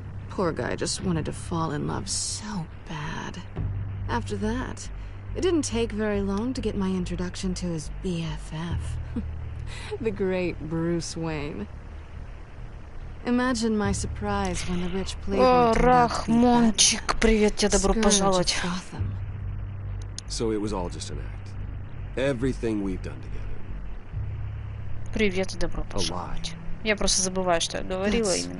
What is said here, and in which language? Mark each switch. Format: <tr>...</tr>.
<en>Poor guy just wanted to fall in love so bad. After that, it didn't take very long to get my introduction to his BFF. The great Bruce Wayne. Imagine my surprise when the rich playboy turned out to be</en> <ru>Рахмончик, привет тебе, добро пожаловать.</ru> <en>So it was all just an act. everything we've done together.</en> <ru>Привет и добро пожаловать. Я просто забываю, что я говорила именно.</ru>